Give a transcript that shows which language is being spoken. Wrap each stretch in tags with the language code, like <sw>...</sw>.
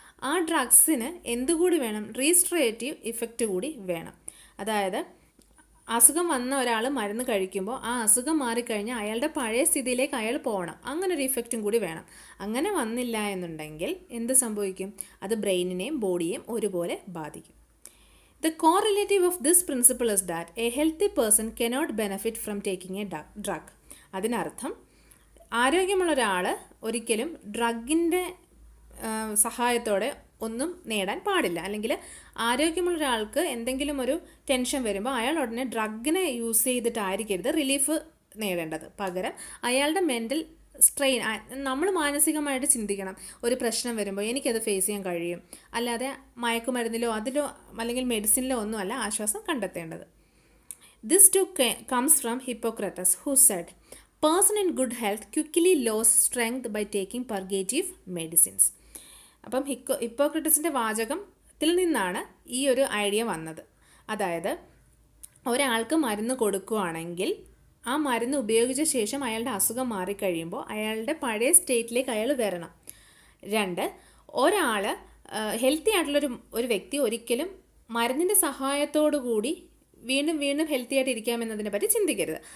<ml>ആ ഡ്രഗ്സിന് എന്തുകൂടി വേണം? Restorative effect കൂടി വേണം. അതായത് അസുഖം വന്ന ഒരാൾ മരുന്ന് കഴിക്കുമ്പോൾ ആ അസുഖം മാറിക്കഴിഞ്ഞാൽ അയാളുടെ പഴയ സ്ഥിതിയിലേക്ക് അയാൾ പോകണം. അങ്ങനെ ഒരു ഇഫക്റ്റും കൂടി വേണം. അങ്ങനെ വന്നില്ല എന്നുണ്ടെങ്കിൽ എന്ത് സംഭവിക്കും? അത് ബ്രെയിനിനെയും ബോഡിയെയും ഒരുപോലെ ബാധിക്കും.</ml> <en>The correlative of this principle is that a healthy person cannot benefit from taking a drug.</en> <ml>അതിനർത്ഥം ആരോഗ്യമുള്ള ഒരാൾ ഒരിക്കലും ഡ്രഗിൻ്റെ സഹായത്തോടെ ഒന്നും നേടാൻ പാടില്ല. അല്ലെങ്കിൽ ആരോഗ്യമുള്ള ഒരാൾക്ക് എന്തെങ്കിലും ഒരു ടെൻഷൻ വരുമ്പോൾ അയാൾ ഉടനെ ഡ്രഗിനെ യൂസ് ചെയ്തിട്ടായിരിക്കരുത് റിലീഫ് നേടേണ്ടത്. പകരം അയാളുടെ മെൻ്റൽ സ്ട്രെയിൻ, നമ്മൾ മാനസികമായിട്ട് ചിന്തിക്കണം. ഒരു പ്രശ്നം വരുമ്പോൾ എനിക്കത് ഫേസ് ചെയ്യാൻ കഴിയും, അല്ലാതെ മയക്കുമരുന്നിലോ അതിലോ അല്ലെങ്കിൽ മെഡിസിനിലോ ഒന്നുമല്ല ആശ്വാസം കണ്ടെത്തേണ്ടത്.</ml> <en>This too comes from Hippocrates, who said, "Person in good health quickly lost strength by taking purgative medicines."</en> <ml>അപ്പം ഹിപ്പോക്രട്ടസിൻ്റെ വാചകത്തിൽ നിന്നാണ് ഈ ഒരു ഐഡിയ വന്നത്. അതായത് ഒരാൾക്ക് മരുന്ന് കൊടുക്കുകയാണെങ്കിൽ ആ മരുന്ന് ഉപയോഗിച്ച ശേഷം അയാളുടെ അസുഖം മാറിക്കഴിയുമ്പോൾ അയാളുടെ പഴയ സ്റ്റേറ്റിലേക്ക് അയാൾ വരണം. 2, ഒരാൾ ഹെൽത്തി ആയിട്ടുള്ളൊരു വ്യക്തി ഒരിക്കലും മരുന്നിൻ്റെ സഹായത്തോടു കൂടി വീണ്ടും വീണ്ടും ഹെൽത്തി ആയിട്ട് ഇരിക്കാമെന്നതിനെ പറ്റി ചിന്തിക്കരുത്.</ml>